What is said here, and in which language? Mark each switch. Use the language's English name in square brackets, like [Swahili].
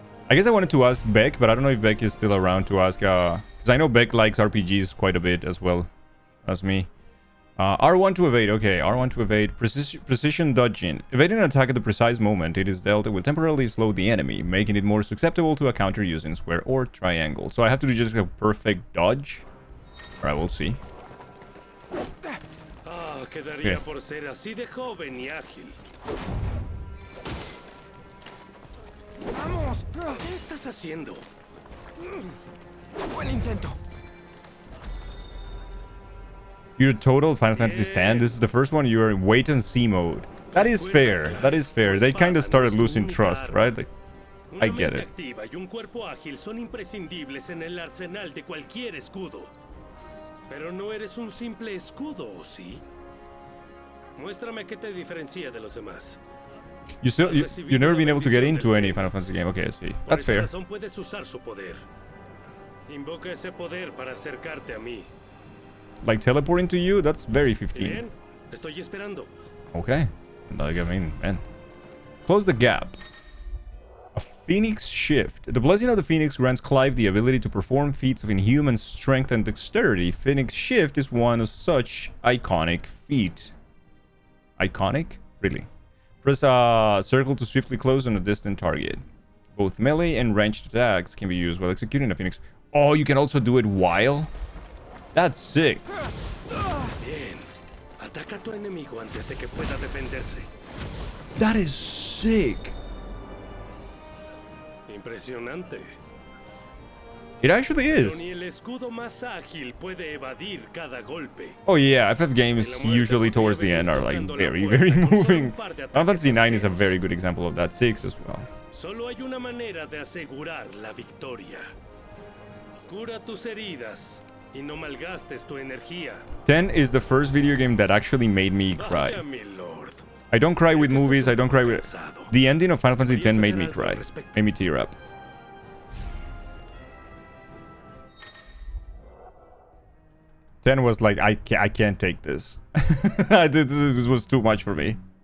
[English] I guess I wanted to ask Beck, but I don't know if Beck is still around to ask. Because I know Beck likes RPGs quite a bit as well as me. R1 to evade. Okay, R1 to evade. Precision dodging. Evading an attack at the precise moment it is dealt will temporarily slow the enemy, making it more susceptible to a counter using square or triangle. So I have to do just a perfect dodge. Alright, we'll see. [Spanish] Quedaría por ser así de joven y ágil. ¡Vamos! ¿Qué estás haciendo? Buen intento. [English] You're total Final Fantasy stand. This is the first one you're in wait and see mode. That is fair. That is fair. They kind of started losing trust, right? Like, I get it. [Spanish] Activa y un cuerpo ágil son imprescindibles en el arsenal de cualquier escudo. Pero no eres un simple escudo, ¿o sí? Muéstrame qué te diferencia de los demás. [English] You've never been able to get into any Final Fantasy game. Okay, I see. That's fair. [Spanish] Por esa razón puedes usar su poder. Invoca ese poder para acercarte a mí. [English] Like teleporting to you? That's very 15. [Spanish] Bien, estoy esperando. [English] Okay. Like, I mean, man. Close the gap. A Phoenix Shift. The blessing of the Phoenix grants Clive the ability to perform feats of inhuman strength and dexterity. Phoenix Shift is one of such iconic feat. Iconic? Really? Press circle to swiftly close on a distant target. Both melee and ranged attacks can be used while executing a Phoenix. Oh, you can also do it while? That's sick. [Spanish] Bien. Ataca a tu enemigo antes de que pueda defenderse. [English] That is sick. [Spanish] Impresionante. [English] It actually [Spanish] Pero [English] is. [Spanish] ni el escudo más ágil puede evadir cada golpe. [English] Oh yeah, FF games usually towards the end are like very, very moving. Final Fantasy IX is a very good example of that. 6 as well. [Spanish] Solo hay una manera de asegurar la victoria. Cura tus heridas y no malgastes tu energía. [English] 10 is the first video game that actually made me cry. [Spanish] Vaya, mi lord. [English] I don't cry with movies, I don't cry with... The ending of Final Fantasy X made me cry. Made me tear up. Ten was like, I can't take this. This was too much for me.